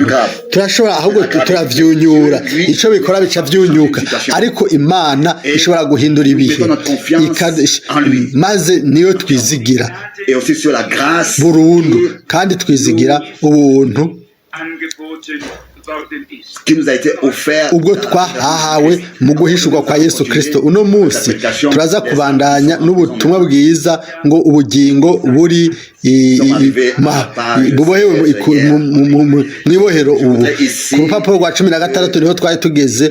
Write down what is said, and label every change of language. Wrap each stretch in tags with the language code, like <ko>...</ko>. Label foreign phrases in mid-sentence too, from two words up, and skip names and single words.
<rn>Turashobora ahubwo turavyunyura, ico bikora bica vyunyuka, ariko Imana ishobora guhindura ibihe maze niyo twizigira burundu, kandi twizigira ubuntu</rn> <fr>qui nous a été offert</fr> <rn>ubwo twahawe mu guhishurwa kwa Yesu Kristo. Uno munsi turaza kubandanya n'ubutumwa bwiza ngo ubugingo buri bubohewe mu ibohero. Ubu ku rupapuro rwa 16 niho twari tugeze.</rn>